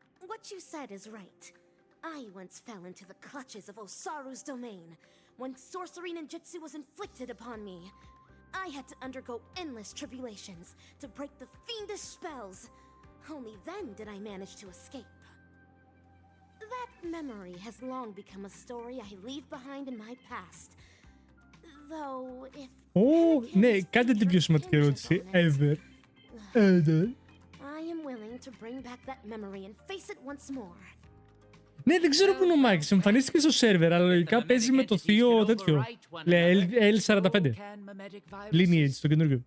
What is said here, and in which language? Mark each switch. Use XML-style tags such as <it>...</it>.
<en>What you said is right. I once fell into the clutches of Osaru's domain, when sorcery ninjutsu was inflicted upon me. I had to undergo endless tribulations to break the fiendish spells. Only then did I manage to escape. That memory has long become a story I leave behind in my past. Though, if...</en> <el>ναι, κάντε την πιο σημαντική ερώτηση</el> <en>ever. I am willing to bring back that memory and face it once more.</en> <el>Ναι, δεν ξέρω που είναι ο Μάκης. Εμφανίστηκε στο σερβερ, αλλά λογικά παίζει με το θείο τέτοιο. Λέει L45. Lineage, το καινούργιο.</el>